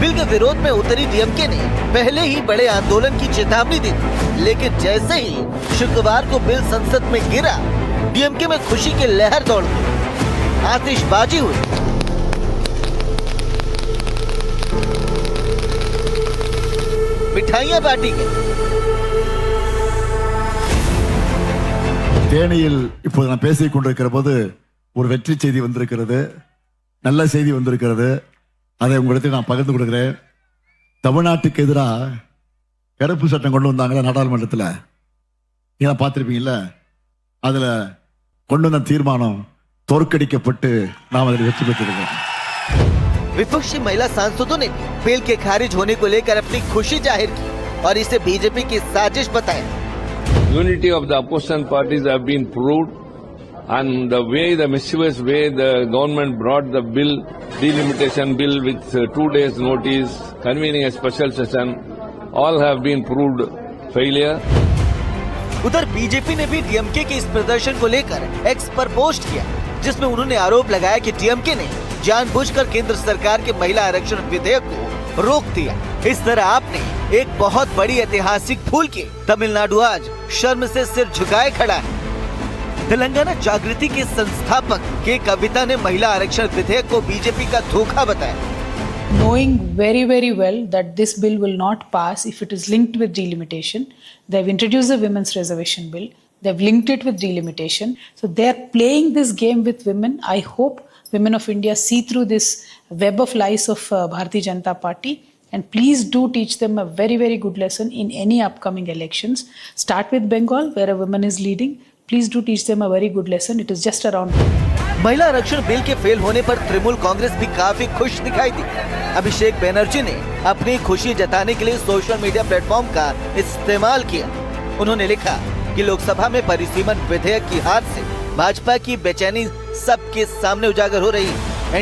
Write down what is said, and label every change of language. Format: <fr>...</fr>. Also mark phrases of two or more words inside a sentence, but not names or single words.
<hi>बिल के विरोध में उतरी डीएमके ने पहले ही बड़े आंदोलन की चेतावनी दी थी, लेकिन जैसे ही शुक्रवार को बिल संसद में गिरा, डीएमके में खुशी की लहर दौड़ गई, आतिशबाजी हुई। मिठाइयां बांटी गई।</hi> <ta>தேனியில் இப்போது நான் பேசிக் கொண்டிருக்கிற போது ஒரு வெற்றி செய்தி வந்திருக்கிறது, நல்ல செய்தி வந்திருக்கிறது. அதை உங்களுக்கு நான் பகிர்ந்து கொடுக்கிறேன். தமிழ்நாட்டுக்கு எதிராக கருப்பு சட்டம் கொண்டு வந்தாங்களா நாடாளுமன்றத்தில், நீங்க பார்த்திருப்பீங்கல்ல, அதுல கொண்டு வந்த தீர்மானம் தோற்கடிக்கப்பட்டு நாம் அதில் வெற்றி பெற்றிருக்கோம்।</ta> <hi>विपक्षी महिला सांसदों ने बिल के खारिज होने को लेकर अपनी खुशी जाहिर की और इसे बीजेपी की साजिश बताया।</hi> <en>Unity of the opposition parties have been proved, and the way, the mischievous way the government brought the bill, delimitation bill with 2 days notice, convening a special session, all have been proved failure.</en> <hi>उधर बीजेपी ने भी डीएमके के इस प्रदर्शन को लेकर एक्स पर पोस्ट किया, जिसमें उन्होंने आरोप लगाया कि डीएमके ने जानबूझकर केंद्र सरकार के महिला आरक्षण विधेयक को रोक दिया। इस तरह आपने एक बहुत बड़ी ऐतिहासिक भूल की। तमिलनाडु आज शर्म से सिर झुकाए खड़ा है। तेलंगाना जागृति के संस्थापक के कविता ने महिला आरक्षण विधेयक को बीजेपी का धोखा बताया।</hi> <en>Knowing very, very well that this bill will not pass if it is linked with delimitation, they've introduced the women's reservation bill. They've linked it with delimitation. So they're playing this game with women. I hope women of India see through this web of lies of Bharatiya Janata Party, and please do teach them a very, very good lesson in any upcoming elections. Start with Bengal, where a woman is leading. Please do teach them a very good lesson. It is just around.</en> <hi>महिला आरक्षण बिल के फेल होने पर तृणमूल कांग्रेस भी काफी खुश दिखाई दी। अभिषेक बैनर्जी ने अपनी खुशी जताने के लिए</hi> <en>social media platform</en> <hi>का इस्तेमाल किया। उन्होंने लिखा कि लोकसभा में परिसीमन विधेयक की हार से भाजपा की बेचैनी सबके सामने उजागर हो रही है।</hi>